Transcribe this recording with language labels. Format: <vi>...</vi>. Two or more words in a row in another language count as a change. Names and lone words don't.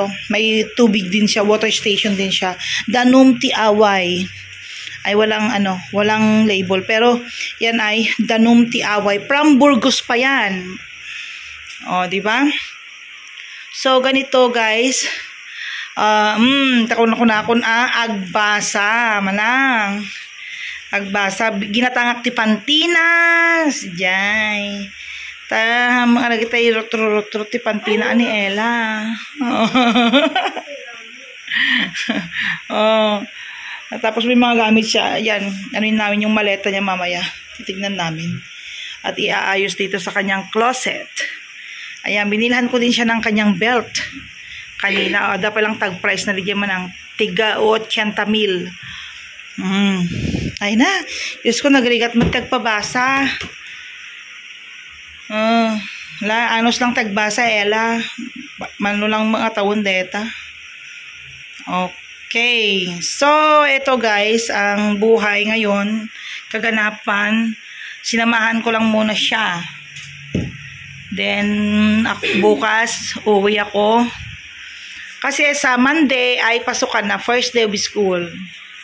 <tl>May tubig din siya,</tl> <en>water station</en> <tl>din siya. Danum Tiaway. Ay walang label. Pero yan ay Danum Tiaway. From Burgos pa yan. O, di ba? So, ganito guys.</tl> <ilo>Takon agbasa. Manang. Agbasa, ginatangak ti Pantinas. Jay. Mga lagi tayo rotro ti Pantina ni Ella. Oh.</ilo> <tl>Tapos may mga gamit siya. Yan, anuin namin yung maleta niya mamaya. Titignan namin. At iaayos dito sa kanyang closet. Ayan, binilhan ko din siya ng kanyang belt. Kanina, dapat lang</tl> <en>tag price</en> <tl>na ligyan man ng tiga 80,000.</tl> <ilo>Ay na. Diyos ko, nagrigat magtagpabasa. Anos lang tagbasa, Ella. Mano lang mga tawon deta. Okay.</ilo> <tl>So, ito guys, ang buhay ngayon, kaganapan, sinamahan ko lang muna siya. Then, bukas, uwi ako. Kasi sa Monday ay pasukan na,</tl> <en>first day of school.</en>